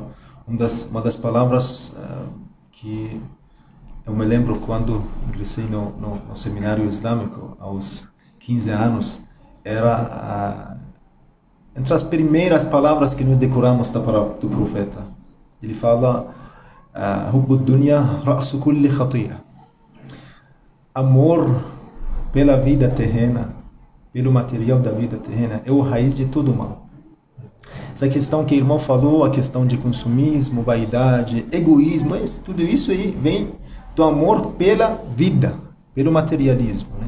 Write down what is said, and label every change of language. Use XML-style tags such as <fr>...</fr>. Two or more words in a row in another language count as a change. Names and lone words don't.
<pt>Uma das palavras que eu me lembro quando ingressei no seminário islâmico aos 15 anos, era entre as primeiras palavras que nós decoramos da palavra do profeta. Ele fala:</pt> <ar>"حب الدنيا رأس كل خطيئة."</ar> <pt>Amor pela vida terrena, pelo material da vida terrena, é a raiz de todo mal. Essa questão que o irmão falou, a questão de consumismo, vaidade, egoísmo, tudo isso aí vem do amor pela vida, pelo materialismo, né?</pt>